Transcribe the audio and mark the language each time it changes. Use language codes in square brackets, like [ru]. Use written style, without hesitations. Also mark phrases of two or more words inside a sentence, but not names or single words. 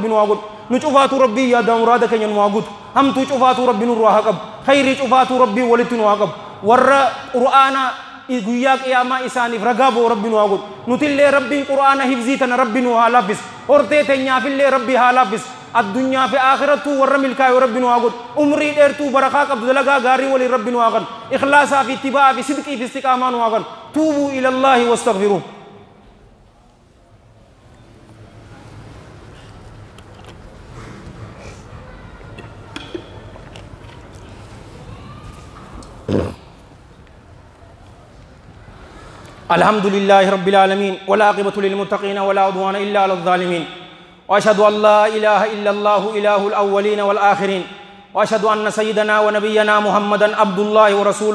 [om] nu haa godhu nu cufaatu rabbii yaada muraada keenya nu haa guutu hamtuu cufaatu rabbi nurraa haa qabu khayrii cufaatu rabbii walitti nu haa qabu warra qur'aana guyyaa qiyaamaa isaaniif ragaa ba'u rabbi nu haa godhu nutillee rabbiin qur'aana hifzii tana rabbi nu haa laaffisu hortee teenyaafillee rabbi haa laaffisu addunyaa fi aakhiratu warra milkaa'u rabbi nu haa godhu umrii dheertuu barakaa qabdu dalagaa gaarii waliin rabbi nu haa kennu ikhlaasaa fi ittibaa fi sidqii fi istiqaamaa nu haa kennu [ar] توبوا إلى الله واستغفروه الحمد لله رب العالمين والعاقبة للمتقين ولا عدوان إلا على الظالمين وأشهد أن لا إله إلا الله إله الأولين والآخرين وأشهد أن سيدنا ونبينا محمدا عبد الله ورسوله